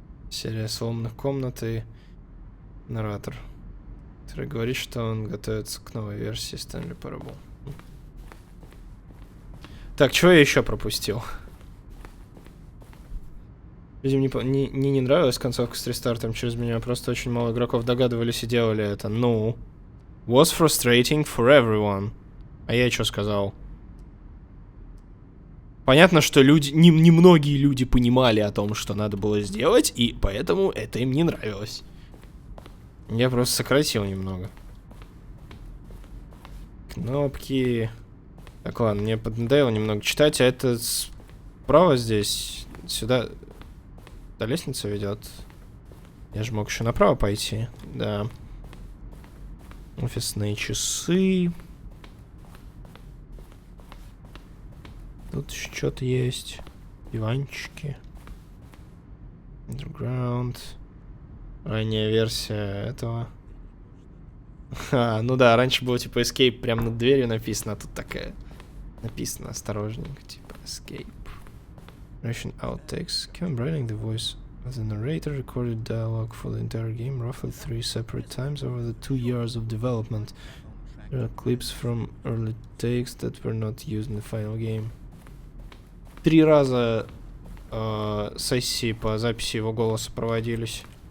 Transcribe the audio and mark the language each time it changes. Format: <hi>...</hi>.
<ru>Серия сломанных комнат и нарратор, который говорит, что он готовится к новой версии Stanley Parable. Так, что я еще пропустил? Людям не нравилась концовка с рестартом через меня, просто очень мало игроков догадывались и делали это. Ну,</ru> <en>was frustrating for everyone.</en> <ru>А я что сказал? Понятно, что люди, немногие люди понимали о том, что надо было сделать, и поэтому это им не нравилось. Я просто сократил немного. Кнопки. Так, ладно, мне поднадоело немного читать, а это справа здесь, сюда, до лестницы ведет. Я же мог еще направо пойти, да. Офисные часы. Тут что-то есть. Диванчики. Underground. Ранняя версия этого. Ну да, раньше было типа escape прямо над дверью написано, а тут такая написано осторожненько, типа escape.</ru> <en>Russian outtakes. Kevin Browning, the voice of the narrator, recorded dialogue for the entire game roughly 3 separate times over the 2 years of development. There are clips from early takes that were not used in the final game.</en> <ru>3 раза сессии по записи его голоса проводились.</ru>